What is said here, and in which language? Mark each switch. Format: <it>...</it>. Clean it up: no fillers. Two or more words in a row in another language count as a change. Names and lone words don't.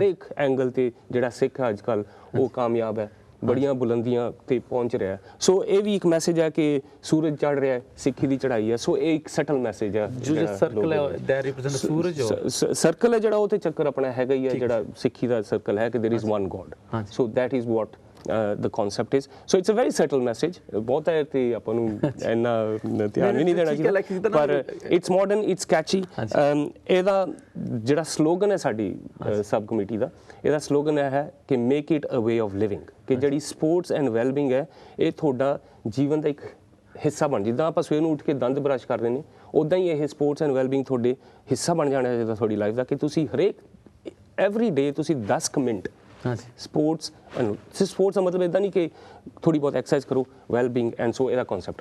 <pa>ਹਰੇਕ ਐਂਗਲ 'ਤੇ ਜਿਹੜਾ ਸਿੱਖ ਹੈ ਅੱਜ ਕੱਲ੍ਹ ਉਹ ਕਾਮਯਾਬ ਹੈ, ਬੜੀਆਂ ਬੁਲੰਦੀਆਂ ਤੇ ਪਹੁੰਚ ਰਿਹਾ। ਸੋ ਇਹ ਵੀ ਇੱਕ ਮੈਸੇਜ ਹੈ ਕਿ ਸੂਰਜ ਚੜ ਰਿਹਾ ਹੈ, ਸਿੱਖੀ ਦੀ ਚੜ੍ਹਾਈ ਹੈ। ਸੋ ਇਹ ਇੱਕ ਸਟਲ ਮੈਸੇਜ ਹੈ। ਜੋ ਸਰਕਲ ਹੈ</pa> <en>that represent</en> <pa>ਸੂਰਜ ਸਰਕਲ ਹੈ ਜਿਹੜਾ, ਉਹ ਤੇ ਚੱਕਰ ਆਪਣਾ ਹੈਗਾ ਹੀ ਹੈ, ਜਿਹੜਾ ਸਿੱਖੀ ਦਾ ਸਰਕਲ ਹੈ ਕਿ</pa> <en>there is one God. so that is what the concept is. So it's a very subtle message.</en> <pa>ਬਹੁਤ ਹੈ ਤੇ ਆਪਾਂ ਨੂੰ ਇੰਨਾ ਧਿਆਨ ਵੀ ਨਹੀਂ ਦੇਣਾ ਚਾਹੀਦਾ, ਪਰ</pa> <en>it's modern, it's catchy.</en> <pa>ਇਹਦਾ ਜਿਹੜਾ ਸਲੋਗਨ ਹੈ ਸਾਡੀ ਸਬ ਕਮੇਟੀ ਦਾ, ਇਹਦਾ ਸਲੋਗਨ ਹੈ ਕਿ</pa> <en>make it a way of living,</en> <pa>ਕਿ ਜਿਹੜੀ</pa> <en>sports and wellbeing</en> <pa>ਹੈ ਇਹ ਤੁਹਾਡਾ ਜੀਵਨ ਦਾ ਇੱਕ ਹਿੱਸਾ ਬਣ, ਜਿੱਦਾਂ ਆਪਾਂ ਸਵੇਰ ਨੂੰ ਉੱਠ ਕੇ ਦੰਦ ਬਰਸ਼ ਕਰਦੇ ਨੇ, ਉੱਦਾਂ ਹੀ ਇਹ</pa> <en>sports and wellbeing</en> <pa>ਤੁਹਾਡੇ ਹਿੱਸਾ ਬਣ ਜਾਣਾ ਚਾਹੀਦਾ ਤੁਹਾਡੀ ਲਾਈਫ ਦਾ, ਕਿ ਤੁਸੀਂ ਹਰੇਕ</pa> <en>every day</en> <pa>ਤੁਸੀਂ 10 ਮਿੰਟ ਸਪੋਰਟਸ ਦਾ ਮਤਲਬ ਇਦਾਂ ਨਹੀਂ ਕਿ ਥੋੜੀ ਬਹੁਤ ਐਕਸਰਸਾਈਜ਼ ਕਰੋ,</pa> <en>wellbeing and so</en> <pa>ਇਹਦਾ ਕਨਸੈਪਟ।</pa>